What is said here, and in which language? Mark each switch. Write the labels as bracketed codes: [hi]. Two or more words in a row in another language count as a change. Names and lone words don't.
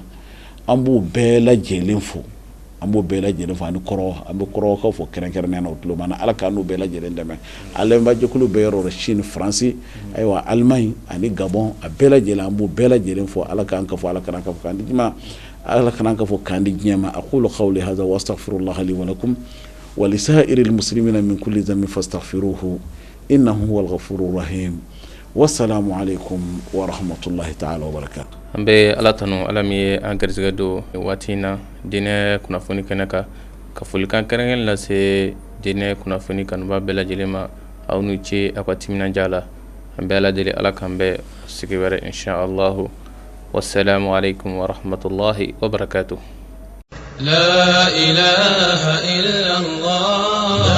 [bm] an b'u bɛɛ lajɛlen fo an b'o bɛɛ lajɛlen fo ani kɔrɔ an bɛ kɔrɔkaw fo kɛrɛnkɛrɛnnenya na o tulo b'an na ala k'an n'u bɛɛ lajɛlen dɛmɛ alɛnbajɛkulu bɛɛ yɔrɔ la Chine Faransi ayiwa Allemagne ani Gabon a bɛɛ lajɛlen an b'u bɛɛ lajɛlen fo ala k'an ka fo ala k'an ka fo k'an di juma ala k'an ka fo k'an di diɲɛ ma [ar] أقول قولي هذا وأستغفر الله لي ولكم ولسائر المسلمين من كل ذنب فاستغفروه إنه هو الغفور الرحيم والسلام عليكم ورحمة الله تعالى وبركاته. [bm] an bɛ ala tanu ala min ye an garisɛgɛ don waati in na diinɛ kunnafoni kɛnɛ kan ka folikan kɛrɛnkɛrɛnnen lase diinɛ kunnafoni kanuba bɛɛ lajɛlen ma aw n'u ce aw ka timinanja la an bɛ ala deli ala k'an bɛɛ sigi wɛrɛ inshallahu [ar] والسلام عليكم ورحمة الله وبركاته. لا إله إلا الله